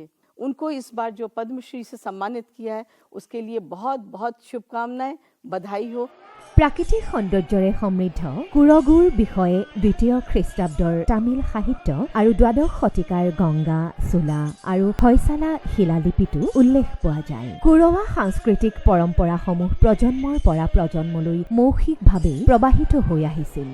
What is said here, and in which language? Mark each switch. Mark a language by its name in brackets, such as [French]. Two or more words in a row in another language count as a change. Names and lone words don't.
[Hindi] उनको इस बार जो पद्मश्री से सम्मानित किया है उसके लिए बहुत बहुत शुभकामनाएं, बधाई हो। [Assamese] প্ৰাকৃতিক সৌন্দৰ্যৰে সমৃদ্ধ কুৰগুৰ বিষয়ে দ্বিতীয় খ্ৰীষ্টাব্দৰ তামিল সাহিত্য আৰু দ্বাদশ শতিকাৰ গংগা, চোলা আৰু হৈছালা শিলালিপিতো উল্লেখ পোৱা যায়। কুৰৱা সাংস্কৃতিক পৰম্পৰাসমূহ প্ৰজন্মৰ পৰা প্ৰজন্মলৈ মৌখিকভাৱে প্ৰবাহিত হৈ আহিছিল।